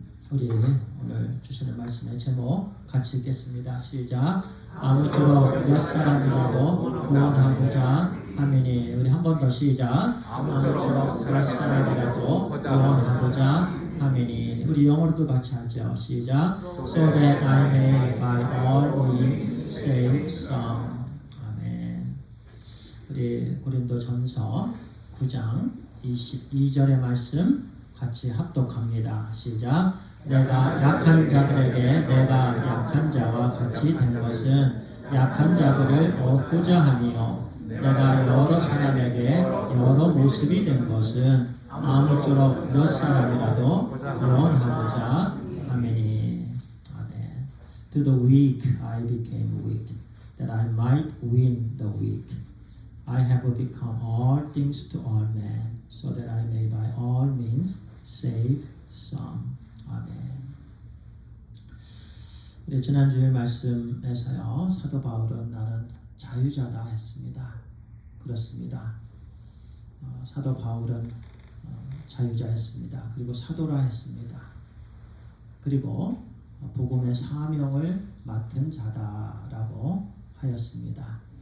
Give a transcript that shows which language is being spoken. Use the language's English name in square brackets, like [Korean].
[Korean] 우리 오늘 주시는 말씀의 제목 같이 읽겠습니다. 시작. 아무쪼록 몇 사람이라도 구원하고자 하매니. 우리 한 번 더 시작. 아무쪼록 몇 사람이라도 구원하고자 하매니. 우리 영어로도 같이 하죠. 시작. [English] So that I may by all means save some. [Korean] 아멘. 우리 고린도전서 9장 22절의 말씀 같이 합독합니다. 시작. 내가 약한 자들에게 내가 약한 자와 같이 된 것은 약한 자들을 얻고자 함이요 내가 여러 사람에게 여러 모습이 된 것은 아무쪼록 몇 사람이라도 구원하고자 하매니. 아멘. [English] To the weak I became weak, that I might win the weak. I have become all things to all men, so that I may by all means save some. [Korean] 아멘. 우리 지난주일 말씀에서요, 사도 바울은 나는 자유자다 했습니다. 그렇습니다. 사도 바울은 자유자였습니다. 그리고 사도라 했습니다. 그리고 복음의 사명을 맡은 자다라고 하였습니다.